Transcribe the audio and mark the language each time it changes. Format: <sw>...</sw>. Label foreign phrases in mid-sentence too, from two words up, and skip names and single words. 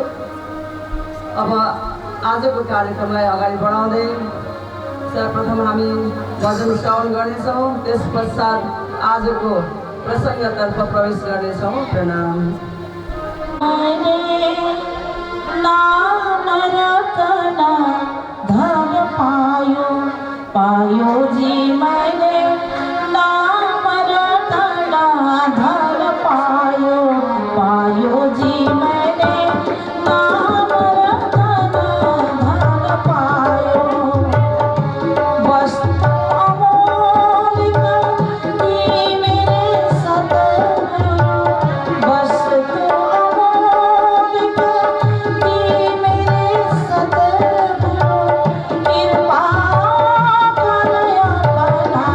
<ne>अब आजको कार्यक्रमलाई अगाडि बढाउँदै सर्वप्रथम हामी भजन श्रवण गर्नेछौँ। त्यस पश्चात आजको प्रसङ्गतर्फ प्रवेश गर्नेछौँ। प्रणाम।</ne> <hi>नाम रतना धन पायो पायो जी मैंने नाम रतना धन पायो पायो जी मैंने नाम रतना धन पायो वस्तु अमोलिक ये मेरे सतगुरु वस्तु अमोलिक ये मेरे सतगुरु कृपा कर अपना</hi>